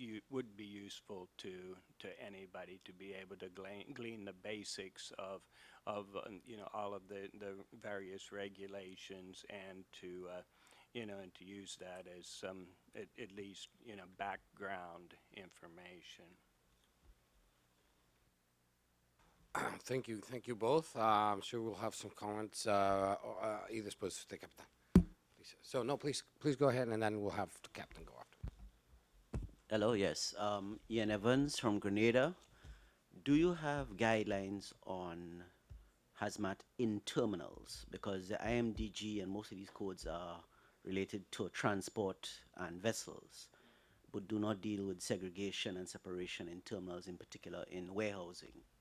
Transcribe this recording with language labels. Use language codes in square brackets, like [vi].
[en] would be useful to anybody to be able to glean the basics of you know, all of the various regulations, and to you know, and to use that as some at least, you know, background information. Thank you both. I'm sure we'll have some comments. [es] Y después usted, Capitán. [en] So no, please go ahead, and then we'll have the captain go after. Hello, yes. Ian Evans from Grenada. Do you have guidelines on hazmat in terminals? Because the IMDG and most of these codes are related to transport and vessels, but do not deal with segregation and separation in terminals, in particular in warehousing.